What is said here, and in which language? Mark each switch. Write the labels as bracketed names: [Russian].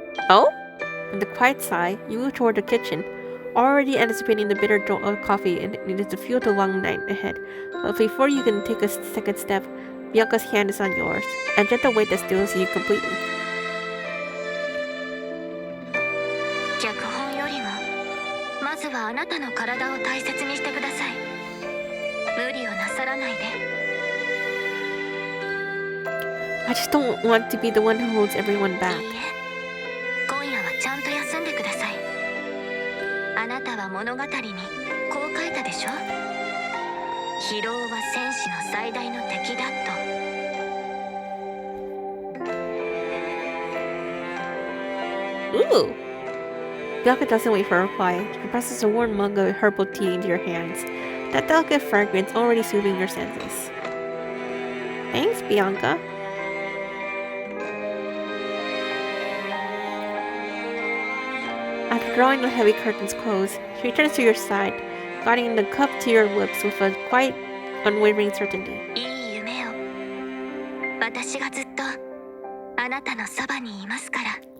[English] Oh? With a quiet sigh, you move toward the kitchen, already anticipating the bitter jolt of coffee and needed to fuel the long night ahead. But before you can take a second step, Bianca's hand is on yours, a gentle weight that stills you completely. [Japanese] 脚本よりもまずはあなたの体を大切にしてください。無理をなさらないで。 [English] I just don't want to be the one who holds everyone back. [Japanese] いいえ、今夜はちゃんと休んでください。あなたは物語にこう書いたでしょ。疲労は戦士の最大の敵だと。 [English] Ooh! Bianca doesn't wait for a reply. She presses a warm mug of herbal tea into your hands, that delicate fragrance already soothing your senses. Thanks, Bianca. After drawing the heavy curtains close, she returns to your side, guiding the cup to your lips with a quiet, unwavering certainty. [Japanese] いい夢を。私がずっとあなたのそばにいますから。